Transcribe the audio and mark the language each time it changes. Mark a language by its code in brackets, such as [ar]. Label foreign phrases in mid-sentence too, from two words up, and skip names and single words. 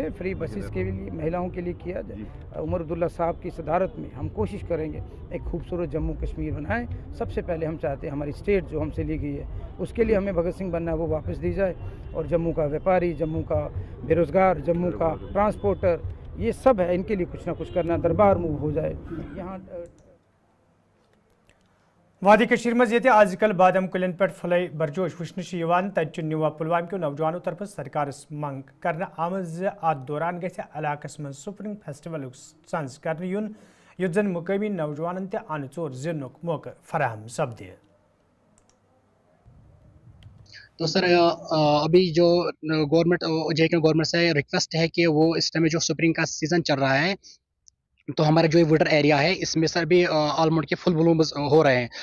[en] free buses [hi] के लिए महिलाओं के लिए किया जाए। उमर अब्दुल्ला साहब की सदारत में हम कोशिश करेंगे एक खूबसूरत जम्मू कश्मीर बनाएं। सबसे पहले हम चाहते हैं हमारी स्टेट जो हमसे ली गई है उसके लिए हमें भगत सिंह बनना है वो वापस दी जाए, और जम्मू का व्यापारी, जम्मू का बेरोज़गार, जम्मू का ट्रांसपोर्टर, ये सब है, इनके लिए कुछ ना कुछ करना। दरबार मूव हो जाए यहाँ। [ks] वादी कशीर मज ये आजकल बादम कुलन पे फल बरजोश वुन तत न्यूवा पुलवाम के नौजवानों तरफ सरकार मंग कर आमज अत दौरान गलाकस मज [en] spring festival [ks] संज कर युन युत जन मुकामी नौजवान ते अन चोर जिन मौका फराहम सपदे। [hi] तो सर अभी जो गवर्नमेंट गवर्नमेंट से रिक्वेस्ट है कि वो इस टाइम जो स्प्रिंग का सीज़न चल रहा है, तो हमारा जो [en] winter area [hi] है इसमें सर भी ऑलमोस्ट के [en] full blooms [hi] हो रहे हैं।